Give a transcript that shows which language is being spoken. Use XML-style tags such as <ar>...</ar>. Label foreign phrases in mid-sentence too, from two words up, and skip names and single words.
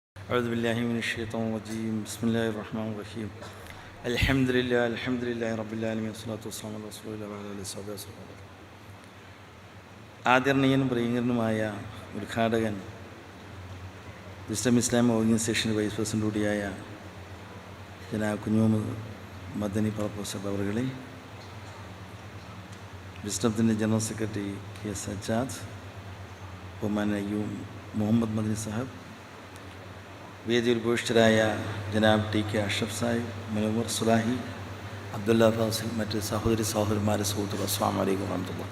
<ar>أعوذ بالله من الشيطان الرجيم بسم الله الرحمن الرحيم الحمد لله رب العالمين والصلاة والسلام على رسول الله وعلى آله وصحبه വസല്ലം.</ar> <ml>ആദരണീയനും പ്രിയങ്കരനുമായ ഉദ്ഘാടകൻ വിസ്ഡം ഇസ്ലാം ഓർഗനൈസേഷൻ</ml> <en>vice president</en> <ml>കൂടിയായ ജനാബ് കുഞ്ഞുമുഹമ്മദ് മദനി പ്രൊഫസർ അവറുകളെ, വിസ്ഡത്തിൻ്റെ</ml> <en>general secretary</en> <ml>കെ സജ്ജാദ്, ബഹുമാനീയ മുഹമ്മദ് മദനി സാഹിബ്, വേദിയിൽ ഉപവിഷ്ടരായ ജനാബ് ടി കെ അഷ്റഫ് സാഹിബ്, മുനവർ സുലാഹി, അബ്ദുല്ല ഫാസിൽ, മറ്റ് സഹോദരന്മാരെ സുഹൃത്തുക്കൾ,</ml> <ar>السلام عليكم ورحمة الله.</ar>